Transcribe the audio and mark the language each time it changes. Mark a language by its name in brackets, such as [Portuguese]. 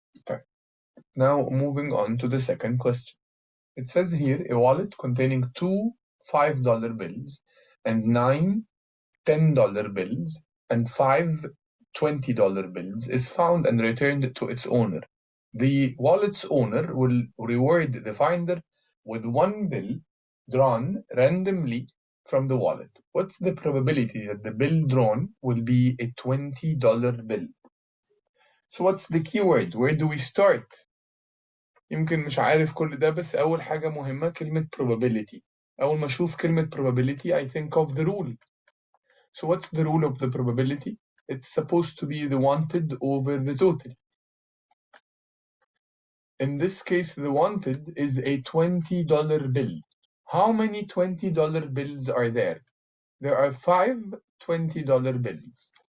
[English] Okay. Now moving on to the second question. It says here a wallet containing 2 $5 bills and 9 $10 bills and 5 $20 bills is found and returned to its owner. The wallet's owner will reward the finder with 1 bill drawn randomly from the wallet. What's the probability that the bill drawn will be a $20 bill? So what's the keyword? Where do we start? [Arabic] يمكن مش عارف كل ده، بس أول حاجة مهمة كلمة [English] probability. [Arabic] أول ما أشوف كلمة probability [English] I think of the rule. So what's the rule of the probability? It's supposed to be the wanted over the total. In this case, the wanted is a $20 bill. How many $20 bills are there? There are 5 $20 bills.